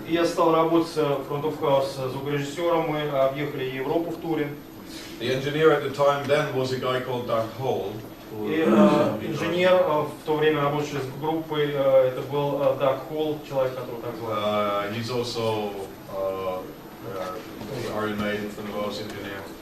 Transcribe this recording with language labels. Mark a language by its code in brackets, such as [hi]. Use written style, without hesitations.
[ru] Я стал работать front of house звукорежиссером, мы объехали Европу в туре. [en] The engineer at the time then was a guy called Doug Hall. [ru] И инженер в то время работавший с группой, это был Doug Hall, человек, которого так звали. [en] He's also the Iron Maiden from the Welsh engineer.